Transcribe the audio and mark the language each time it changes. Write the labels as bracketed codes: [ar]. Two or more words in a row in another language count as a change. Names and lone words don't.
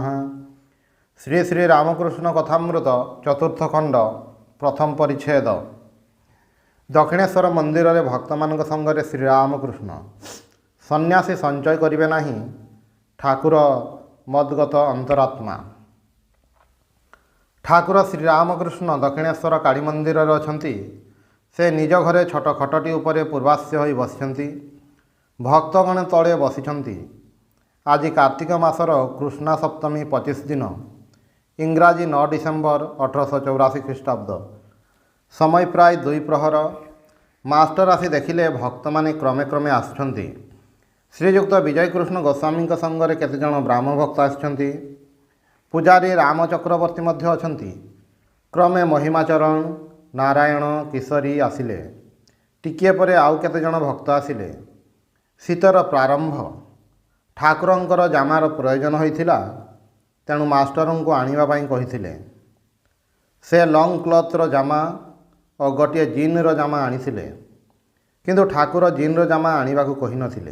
[or] ଶ୍ରୀ ଶ୍ରୀ ରାମକୃଷ୍ଣ କଥାମୃତ ଚତୁର୍ଥ ଖଣ୍ଡ ପ୍ରଥମ ପରିଚ୍ଛେଦ। ଦକ୍ଷିଣେଶ୍ୱର ମନ୍ଦିର ରେ ଭକ୍ତମାନଙ୍କ ସଙ୍ଗରେ ଶ୍ରୀରାମକୃଷ୍ଣ ସନ୍ୟାସୀ ସଞ୍ଚୟ କରିବେ ନାହିଁ, ଠାକୁର ମଦ୍ଗତ ଅନ୍ତରାତ୍ମା। ଠାକୁର ଶ୍ରୀରାମକୃଷ୍ଣ ଦକ୍ଷିଣେଶ୍ୱର କାଳୀ ମନ୍ଦିର ଅଛନ୍ତି। ସେ ନିଜ ଘରେ ଛୋଟ ଖଟଟି ଉପରେ ପୂର୍ବାସ୍ୟ ହୋଇ ବସିଛନ୍ତି। ଭକ୍ତଗଣ ତଳେ ବସିଛନ୍ତି। ଆଜ କାର୍ତ୍ତିକ ମାସର କୃଷ୍ଣା ସପ୍ତମୀ 25 ଦିନ, ଇଂରାଜୀ 9 ଡିସେମ୍ବର 1884 ଖ୍ରୀଷ୍ଟାବ୍ଦ। ସମୟ ପ୍ରାୟ 2 ପ୍ରହର। ମାଷ୍ଟର ଆସି ଦେଖିଲେ ଭକ୍ତ ମାନେ କ୍ରମେ କ୍ରମେ ଆସୁଛନ୍ତି। ଶ୍ରୀଯୁକ୍ତ ବିଜୟକୃଷ୍ଣ ଗୋସ୍ୱାମୀ ସଙ୍ଗରେ କେତେ ଜଣ ବ୍ରାହ୍ମଣ ଭକ୍ତ ଆସୁଛନ୍ତି। ପୂଜାରୀ ରାମ ଚକ୍ରବର୍ତ୍ତୀ ମଧ୍ୟ ଅଛନ୍ତି। କ୍ରମେ ମହିମାଚରଣ, ନାରାୟଣ, କିଶୋରୀ ଆସିଲେ। ଟିକିଏ ପରେ ଆଉ କେତେ ଜଣ ଭକ୍ତ ଆସିଲେ। ଶୀତର ପ୍ରାରମ୍ଭ। ଠାକୁରଙ୍କର ଜାମାର ପ୍ରୟୋଜନ ହୋଇଥିଲା, ତେଣୁ ମାଷ୍ଟରଙ୍କୁ ଆଣିବା ପାଇଁ କହିଥିଲେ। ସେ ଲଙ୍ଗ କ୍ଲଥର ଜାମା ଔର ଗୋଟେ ଜିନ୍ର ଜାମା ଆଣିଥିଲେ, କିନ୍ତୁ ଠାକୁର ଜିନ୍ର ଜାମା ଆଣିବାକୁ କହି ନଥିଲେ।